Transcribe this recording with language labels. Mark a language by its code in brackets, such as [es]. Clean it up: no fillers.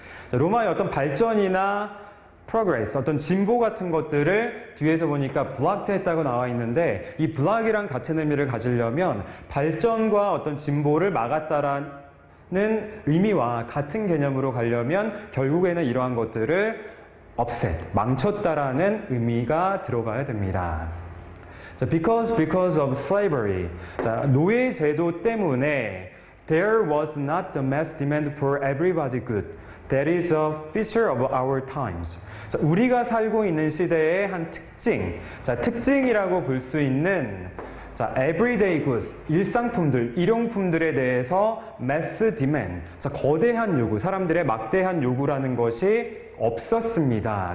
[ko] 자, 로마의 어떤 발전이나 progress, 어떤 진보 같은 것들을 뒤에서 보니까 blocked 했다고 나와 있는데 이 block이란 같은 의미를 가지려면 발전과 어떤 진보를 막았다라는 의미와 같은 개념으로 가려면 결국에는 이러한 것들을 upset, 망쳤다라는 의미가 들어가야 됩니다. [en] 자, because of slavery. [ko] 자, 노예 제도 때문에 [en] there was not the mass demand for everybody good. That is a feature of our times. [ko] 자, 우리가 살고 있는 시대의 한 특징. 자, 특징이라고 볼 수 있는 자, everyday goods, 일상품들, 일용품들에 대해서 mass demand, 자, 거대한 요구, 사람들의 막대한 요구라는 것이 없었습니다.